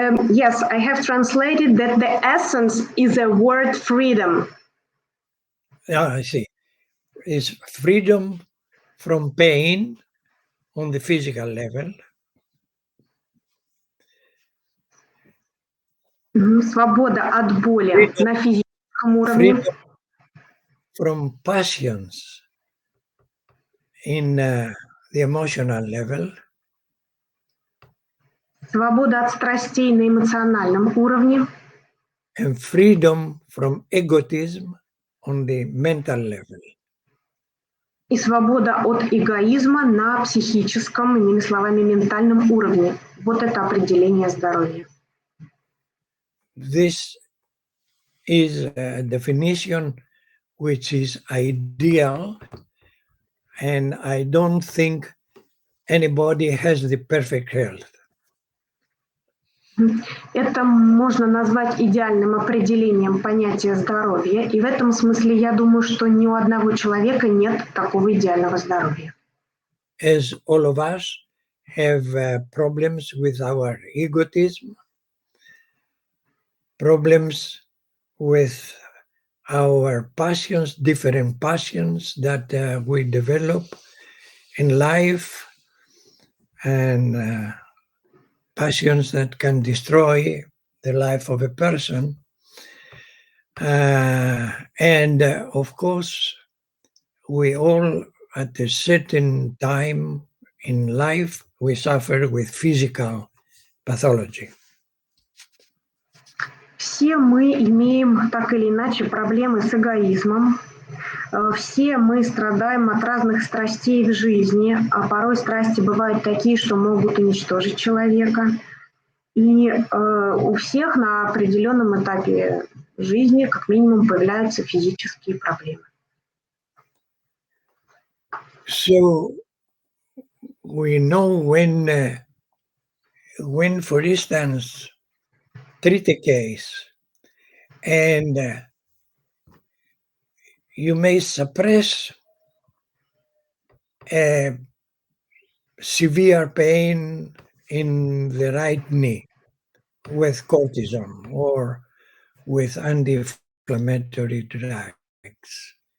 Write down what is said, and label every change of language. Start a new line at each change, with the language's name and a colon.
English: Yes, I have translated that the essence is a word freedom. Yeah, I see. It's freedom from pain on the physical level.
Russian: Свобода от боли на физическом уровне.
English: Freedom from passions in the emotional level.
Russian: Свобода от страстей на эмоциональном уровне.
English: And freedom from egotism on the mental level.
Russian: И свобода от эгоизма на психическом, иными словами, ментальном уровне. Вот это определение здоровья.
English: This is a definition which is ideal, and I don't think anybody has the perfect health.
Russian: Это можно назвать идеальным определением понятия здоровья, и в этом смысле я думаю, что ни у одного человека нет такого идеального здоровья.
English: As all of us have problems with our egotism, problems with our passions, different passions that we develop in life, and passions that can destroy the life of a person. And of course, we all, at a certain time in life, we suffer with physical pathology.
Russian: Все мы имеем так или иначе проблемы с эгоизмом. Все мы страдаем от разных страстей в жизни, а порой страсти бывают такие, что могут уничтожить человека. И у всех на определенном этапе жизни, как минимум, появляются физические проблемы.
English: So we know when, for instance, treat a case and you may suppress a severe pain in the right knee with cortisone or with anti-inflammatory drugs.